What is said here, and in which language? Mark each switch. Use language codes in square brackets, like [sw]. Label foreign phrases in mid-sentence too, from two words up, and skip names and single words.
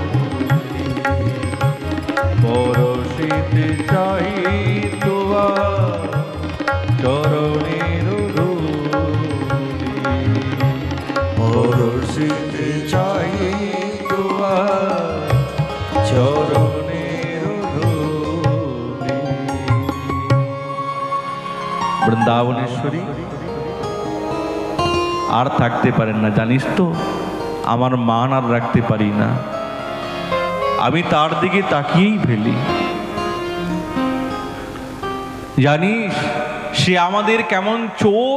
[bn] পরশিতে চাহি তুয়া চরণের ধূলি, পরশিতে চাহি তুয়া চরণের ধূলি। বৃন্দাবনেশ্বরী আর থাকতে পারেন না, জানিস তো আমার মান আর রাখতে পারি না, আমি তার দিকে তাকিয়েই ফেলি। জানিস সে আমাদের কেমন চোর।